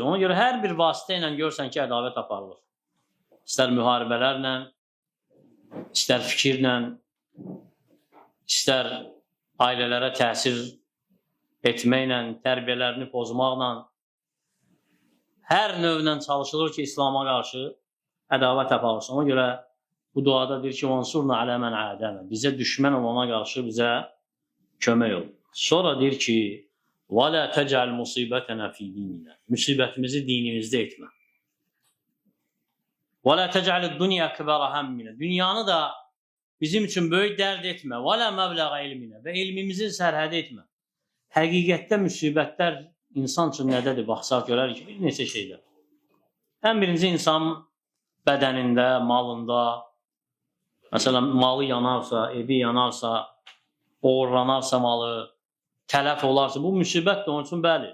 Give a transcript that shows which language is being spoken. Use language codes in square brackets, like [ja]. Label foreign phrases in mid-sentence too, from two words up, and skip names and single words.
[az] Ona görə hər bir vasitə ilə görsən ki, ədavət aparılır. İstər müharibələrlə, istər fikirlə, istər ailələrə təsir etməklə, tərbiyələrini pozmaqla, hər növlə çalışılır ki, İslama qarşı ədavət aparılsın. Ona görə bu duada deyir ki, [ar] وَانْصُرْنَا عَلَى مَنْ عَادَانَ [az] bizə düşmən olana qarşı bizə kömək ol. Sonra deyir ki, [ar] وَلَا تَجْعَلْ مُصِيبَتَنَا فِي دِينِنَا [az] müsibətimizi dinimizdə etmə. [ar] وَلَا تَجْعَلِ الدُّنْيَا كِبَرَ هَمِّنَا [az] dünyanı da bizim üçün böyük dərd etmə. [ar] وَلَا مَبْلَغَ [az] ilminə və elmimizin sərhəd etmə. Həqiqətdə müsibətlər insan üçün nədədir? Baxsaq görər ki, bir neçə şeylər. Ən birinci insan bədənində, malında, məsələn, malı yanarsa, evi yanarsa, oğurlanarsa malı, tələf olarsa, bu müsibətdir onun üçün, bəli.